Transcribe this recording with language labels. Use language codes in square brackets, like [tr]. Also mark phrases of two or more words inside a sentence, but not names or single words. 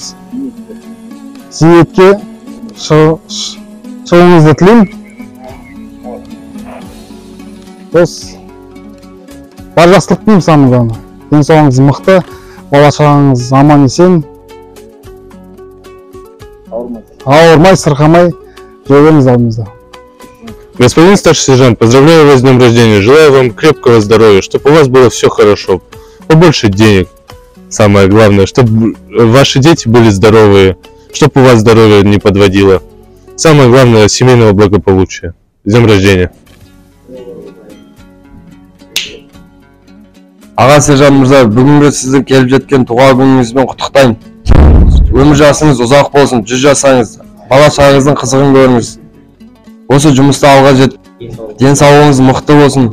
[kk] Зейнетке шығуыңызды тілеймін. Бар жақсылық деймін самыдан. Денсаулығыңыз мықты, бала шағаңыз аман есен, ауырмай, сырқамай жүре беріңіз алдымызда. [ru] Господин старший сержант, поздравляю вас с днем рождения. Желаю вам крепкого здоровья, чтобы у вас было все хорошо, побольше денег. Самое главное, чтобы ваши дети были здоровые, чтобы у вас здоровье не подводило. Самое главное, семейного благополучия. С днем рождения. [kk] Аға сержант мырза, бүгінгі сіздің келіп жеткен туған күніңізбен құттықтаймын. Өмір жасыңыз ұзақ болсын, 100 жасаңыз, бала шағаңыздың қызығын көріңіз. Осы жұмыста алға жет, денсаулығыңыз мықты болсын.